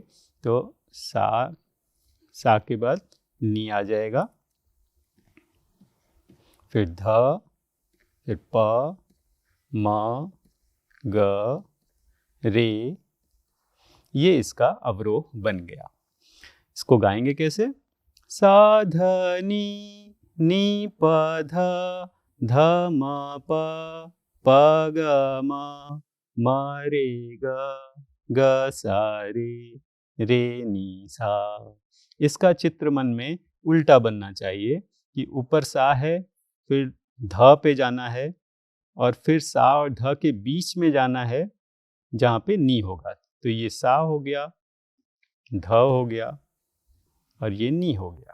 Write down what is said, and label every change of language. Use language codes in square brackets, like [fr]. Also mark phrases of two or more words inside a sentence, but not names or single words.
[hi] तो सा के बाद नी आ जाएगा, फिर ध, फिर प, म, ग, रे। ये इसका अवरोह बन गया। इसको गाएंगे कैसे? सा ध नी नी प ध ध म प प ग म म रे ग ग सा रे नी सा। इसका चित्र मन में उल्टा बनना चाहिए कि ऊपर सा है, फिर ध पे जाना है और फिर सा और ध के बीच में जाना है जहाँ पे नी होगा। तो ये सा हो गया, ध हो गया और ये नी हो गया।